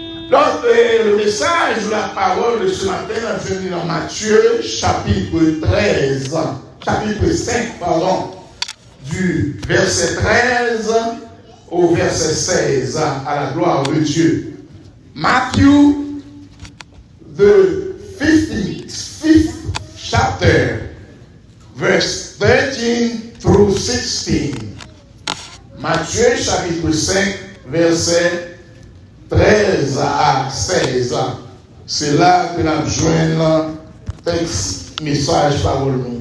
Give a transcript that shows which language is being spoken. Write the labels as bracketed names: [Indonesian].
[French] Donc, le message de la parole de ce matin est venu dans Matthieu, chapitre 13, chapitre 5, pardon, du verset 13 au verset 16, à la gloire de Dieu. [English] Matthew, the 5th chapter, verse 13 through 16. [French] Matthieu, chapitre 5, verset 13 à 16. C'est là que nous joignons le texte, message, parole.